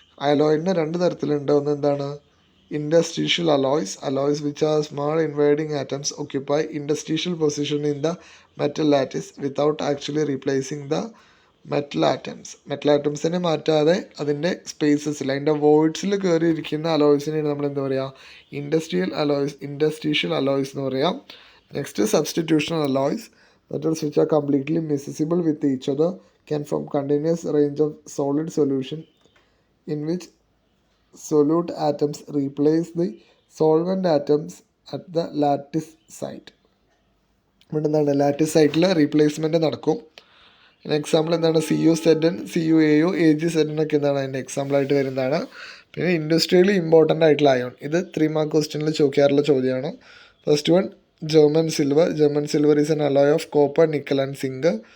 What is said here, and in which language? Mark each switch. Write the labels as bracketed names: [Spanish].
[Malayalam] അലോയിന് രണ്ട് തരത്തിലുണ്ട്. ഒന്ന് എന്താണ്, [English] interstitial alloys which are small invading atoms occupy interstitial position in the metal lattice without actually replacing the metal atoms. [Malayalam] Metal ആറ്റംസിനെ മാറ്റാതെ അതിൻ്റെ സ്പേസസിൽ, അതിൻ്റെ വോയിഡ്സിൽ കയറിയിരിക്കുന്ന അലോയ്സിനെയാണ് നമ്മൾ എന്താ പറയുക, ഇൻഡസ്ട്രീഷ്യൽ അലോയ്സ് എന്ന് പറയാം. [English] Next substitutional alloys. Metals which are completely miscible with each other can form continuous range of solid solution in which solute atoms replace the solvent atoms at the lattice site. [Malayalam] ഇവിടെ എന്താണ്, ലാറ്റിസ് സൈറ്റിൽ replacement നടക്കും. Example എന്താണ്, CuZn, CuAO, AgZn ഒക്കെ എന്താണ് അതിൻ്റെ എക്സാമ്പിളായിട്ട് വരുന്നതാണ്. പിന്നെ ഇൻഡസ്ട്രിയലി ഇമ്പോർട്ടൻ്റ് ആയിട്ടുള്ള അയോൺ, ഇത് 3 മാർക്ക് ക്വസ്റ്റ്യനിൽ ചോദിക്കാറുള്ള ചോദ്യമാണ്. [English] First one, German silver. German silver is an alloy of copper, nickel and zinc.